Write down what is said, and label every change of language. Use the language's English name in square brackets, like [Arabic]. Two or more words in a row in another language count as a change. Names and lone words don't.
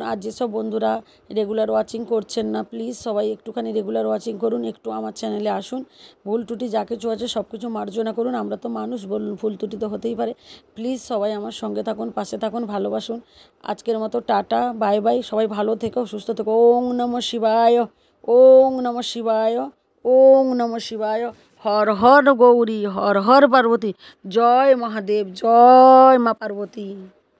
[Bangla] আর যেসব বন্ধুরা [English] regular watching [Bangla] করছেন না, প্লিজ সবাই একটুখানি [English] regular watching [Bangla] করুন, একটু আমার চ্যানেলে আসুন। ভুল ত্রুটি যা কিছু আছে সব কিছু মার্জনা করুন। আমরা তো মানুষ, বলুন, ভুল ত্রুটি তো হতেই পারে। প্লিজ সবাই আমার সঙ্গে থাকুন, পাশে থাকুন, ভালোবাসুন। আজকের মতো টাটা, [English] bye bye. [Bangla] সবাই ভালো থেকো, সুস্থ থেকো। [Sanskrit] ওং নমঃ শিবায়, ওং নমঃ শিবায়, ওং নমঃ শিবায়। [Bangla] হর হর গৌরী, হর হর পার্বতী। জয় মহাদেব, জয় মা পার্বতী।